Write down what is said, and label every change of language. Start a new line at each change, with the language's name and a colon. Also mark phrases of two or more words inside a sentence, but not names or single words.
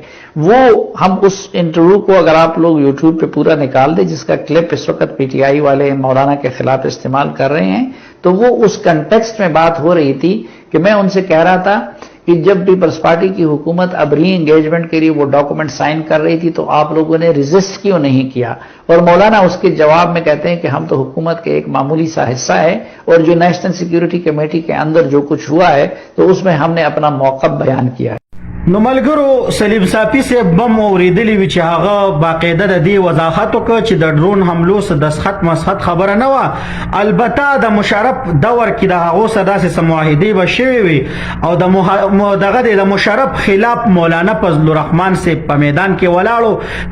Urdu: وہ ہم اس انٹرویو کو اگر آپ لوگ یوٹیوب پہ پورا نکال دیں جس کا کلپ اس وقت پی ٹی آئی والے مولانا کے خلاف استعمال کر رہے ہیں تو وہ اس کنٹیکسٹ میں بات ہو رہی تھی کہ میں ان سے کہہ رہا تھا کہ جب پیپلز پارٹی کی حکومت اب ری انگیجمنٹ کے لیے وہ ڈاکومنٹ سائن کر رہی تھی تو آپ لوگوں نے ریزسٹ کیوں نہیں کیا؟ اور مولانا اس کے جواب میں کہتے ہیں کہ ہم تو حکومت کے ایک معمولی سا حصہ ہے اور جو
English: National Security Committee
Urdu: کے اندر جو کچھ ہوا ہے تو اس میں ہم نے اپنا موقف بیان کیا ہے.
Pashto: نو ملګرو سلیم صافی سے بم اوریدلی وی چې هغه باقاعده د دې وضاحت وکړ چې د ډرون حملو سره د سخت مسخت خبره نه و. البته د مشرف دور کې د هغه سره داسې معاهدې به شوي وي او دغه د مشرف خلاف مولانا فضل الرحمن سے په میدان کې ولاړو.